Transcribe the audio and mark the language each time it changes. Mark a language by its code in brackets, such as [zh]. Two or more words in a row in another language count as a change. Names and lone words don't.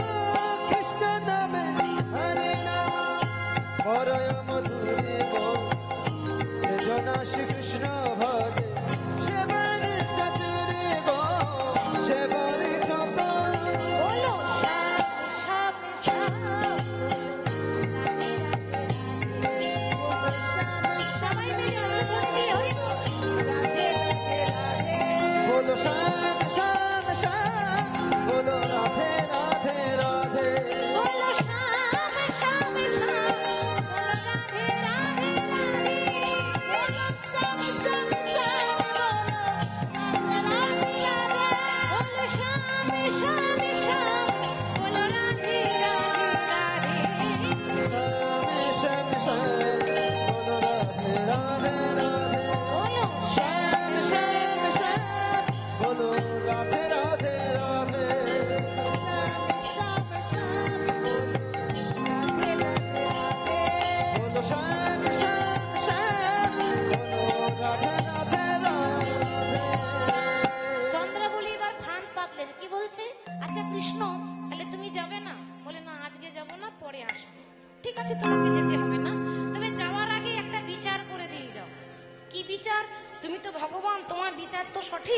[bn] কৃষ্ণ নামে হরে নাম বড়ই মধুর গো, যে জন শ্রীকৃষ্ণ ভজে সে বড় চতুর গো, সে বড় চতুর। বলো শ্যাম শ্যাম সবাই মিলে হরি হরি রাধে রাধে। [hi] बोलो श्याम श्याम श्याम, बोलो राधे राधे राधे। [bn] বলো শ্যাম শ্যাম শ্যাম রাধে রাধে রাধে। বলো শ্যাম শ্যাম শ্যাম রাধে রাধে রাধে। বলো শ্যাম শ্যাম শ্যাম বলো রাধে রাধে রাধে। [hi] श्याम श्याम श्याम, बोलो राधे राधे राधे। [bn] বলো [hi] श्याम श्याम श्याम, बोलो राधे राधे राधे। [bn] শ্যাম শ্যাম রাধে রাধে রাধে। [hi] बोलो श्याम श्याम श्याम, बोलो राधे राधे राधे। [bn] চন্দ্রাবলী এবার ফান পাতলেন, কি বলছে আচ্ছা কৃষ্ণ তাহলে তুমি যাবে না? বলে না আজকে যাব না, পরে আসবো। ঠিক আছে তোমাকে যেতে হবে না, তবে যাওয়ার আগে একটা বিচার করে দিয়ে যাও। কি বিচার? তুমি তো ভগবান, তোমার বিচার তো সঠিক।